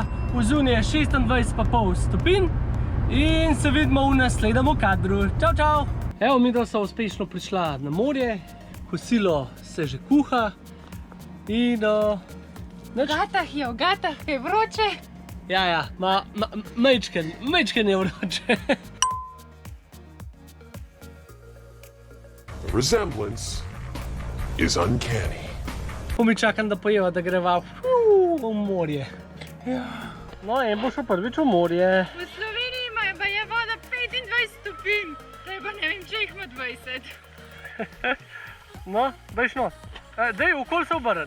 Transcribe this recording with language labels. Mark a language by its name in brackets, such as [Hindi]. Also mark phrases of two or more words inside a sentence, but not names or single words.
[Slovenian] Vzunje je 26,5 stopinj in se vidimo v naslednjem kadru. Čau, čau! Evo, mi da so uspešno prišla na morje, kosilo se že kuha in V gatah je vroče. Ja, majčken je vroče. [English] The resemblance is uncanny. [Slovenian] Mi čakam, da pojeva, da greva v morje. No, en bo šel prvič v morje. V Sloveniji je voda 25 stopinj, zdaj pa ne vem, če jih ima 20. No, dajš not. Daj, okoli se obrn.